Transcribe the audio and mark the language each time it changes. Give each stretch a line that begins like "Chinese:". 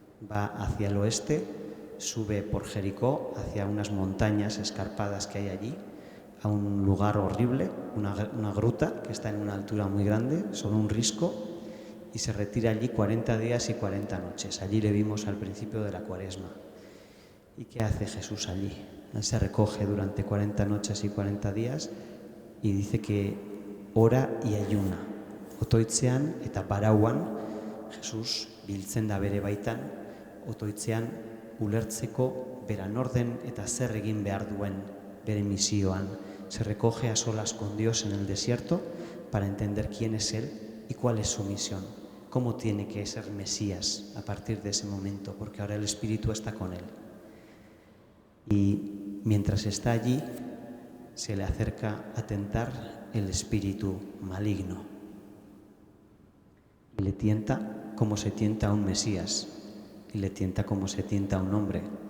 Spanish: Va hacia el oeste, sube por Jericó, hacia unas montañas escarpadas que hay allí, a un lugar horrible, una gruta que está en una altura muy grande, sobre un risco, y se retira allí 40 días y 40 noches. Allí le vimos al principio de la Cuaresma. ¿Y qué hace Jesús allí? Él se recoge durante 40 noches y 40 días y dice que ora y ayuna.
Basque: Otoitzean eta barauan Jesús biltzen da bere baitan, otoitzean ulertzeko bera norden eta zer egin behar duen bere misioan.
Spanish: Se recoge a solas con Dios en el desierto para entender quién es Él y cuál es su misión, cómo tiene que ser Mesías a partir de ese momento, porque ahora el Espíritu está con Él. Y mientras está allí, se le acerca a tentar el espíritu maligno y le tienta como se tienta a un Mesías y le tienta como se tienta a un hombre.